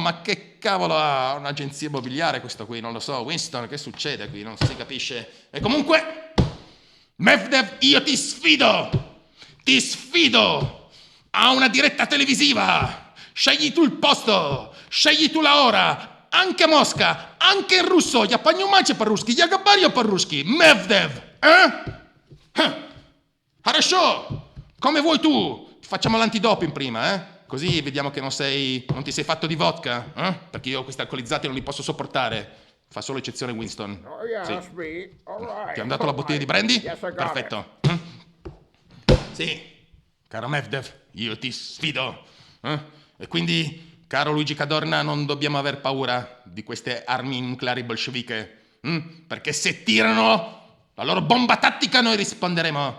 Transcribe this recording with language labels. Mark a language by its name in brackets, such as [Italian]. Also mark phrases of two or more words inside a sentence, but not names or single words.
[Italian] Ma che cavolo ha un'agenzia immobiliare questo qui? Non lo so, Winston, che succede qui? Non si capisce. E comunque, Medvedev, io ti sfido a una diretta televisiva. Scegli tu il posto, scegli tu la ora, anche a Mosca, anche in russo. [Russian] Я понимаю по-русски, я говорю по-русски. Medvedev, Хорошо, [Italian] come vuoi tu. Facciamo l'antidoping prima, Così vediamo che non ti sei fatto di vodka, Perché io questi alcolizzati non li posso sopportare. Fa solo eccezione Winston. [English] Oh yeah, [Italian] Sì. [English] that's me. All right. Ti hanno dato la bottiglia di brandy? Yes, I got [Italian] Perfetto. Sì. Caro Medvedev, io ti sfido. E quindi, caro Luigi Cadorna, non dobbiamo aver paura di queste armi nucleari bolsceviche. Perché se tirano la loro bomba tattica noi risponderemo.